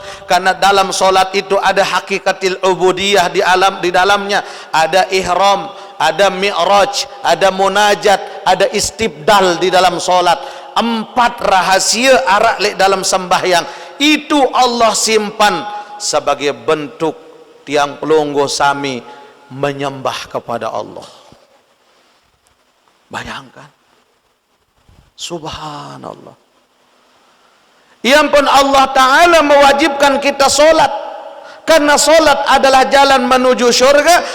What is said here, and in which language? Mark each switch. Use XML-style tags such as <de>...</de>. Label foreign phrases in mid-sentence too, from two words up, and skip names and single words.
<id>Karena dalam solat itu ada</id> <ar>حقيقة العبودية</ar> <id>di dalamnya. Ada ihram, ada mi'raj, ada munajat, ada istibdal di dalam solat. 4 rahasia arak dalam sembahyang. Itu Allah simpan sebagai bentuk</id> <sas>tiang pelungguh sami</sas> <id>menyembah kepada Allah. Bayangkan, subhanallah. Yang pun Allah Ta'ala mewajibkan kita solat, karena solat adalah jalan menuju surga.</id>